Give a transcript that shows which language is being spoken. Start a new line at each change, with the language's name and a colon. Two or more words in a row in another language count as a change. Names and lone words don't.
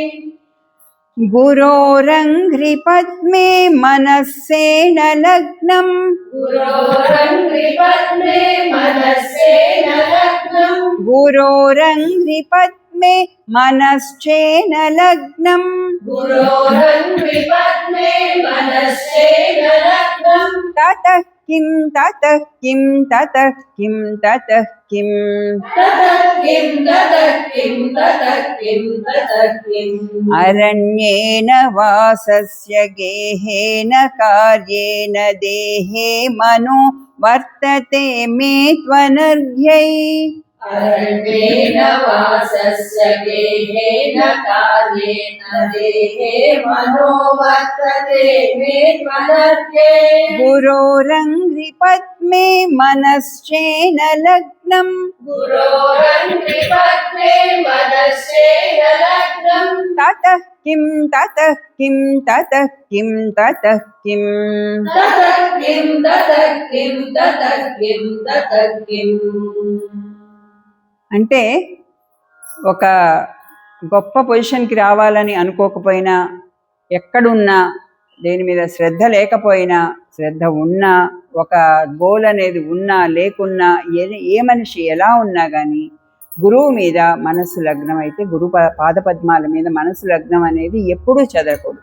Sanskrit: గురోరంఘ్రిపద్మే మనస్సేన లగ్నం గురోరంఘ్రిపద్మే మనస్సేన లగ్నం గురోరంఘ్రిపద్మే మనశ్చేన లగ్నం గురోరంఘ్రిపద్మే మనస్సేన లగ్నం తతః కిం తతః కిం తతః కిం తతః కిం తతః కిం తతః కిం తతః కిం తతః కిం అరణ్యేన వాసస్య గేహేన కార్యేణ దేహే మనో వర్తతే మే త్వనర్ఘ్యై అరణ్యేన వాసస్య గేహేన కార్యేణ దేహే మనోవర్తతే మే త్వనర్ఘ్యై గురోరంఘ్రిపద్మే మనశ్చేన లగ్నం గురోరంఘ్రిపద్మే మనస్సేన లగ్నం తతః కిం తతః కిం తతః కిం తతః కిం తతః కిం తతః కిం తతః కిం తతః కిం
Telugu: అంటే ఒక గొప్ప పొజిషన్కి రావాలని అనుకోకపోయినా, ఎక్కడున్నా, దేని మీద శ్రద్ధ లేకపోయినా, శ్రద్ధ ఉన్నా, ఒక గోల్ అనేది ఉన్నా లేకున్నా, ఏ మనిషి ఎలా ఉన్నా కానీ గురువు మీద మనసు లగ్నం అయితే, పాదపద్మాల మీద మనసు లగ్నం అనేది ఎప్పుడూ చెదరకూడదు.